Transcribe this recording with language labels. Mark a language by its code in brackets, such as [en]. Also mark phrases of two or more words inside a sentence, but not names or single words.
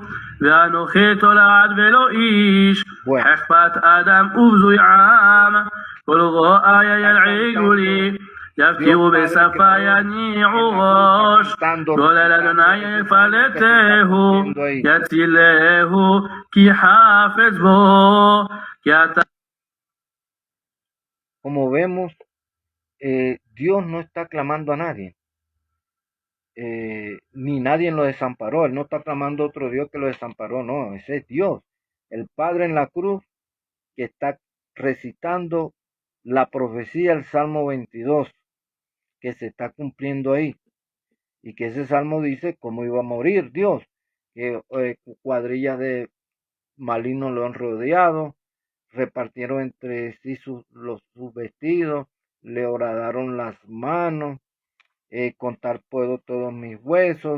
[he] ואנוכי תולעת ולא איש, חכפת אדם ובזוי עם, כל רואי ילעיגו לי, יבקיעו בשפה יניעו ראש. גולל אדוני יפלטהו, יצילהו, כי חפץ בו, כי אתה... [es] Como vemos, Dios no está clamando a nadie, ni nadie lo desamparó. Él no está clamando a otro Dios que lo desamparó, no, ese es Dios, el Padre en la cruz, que está recitando la profecía del Salmo 22, que se está cumpliendo ahí, y que ese salmo dice cómo iba a morir Dios, que cuadrillas de malignos lo han rodeado, repartieron entre sí sus vestidos, le horadaron las manos, contar puedo todos mis huesos.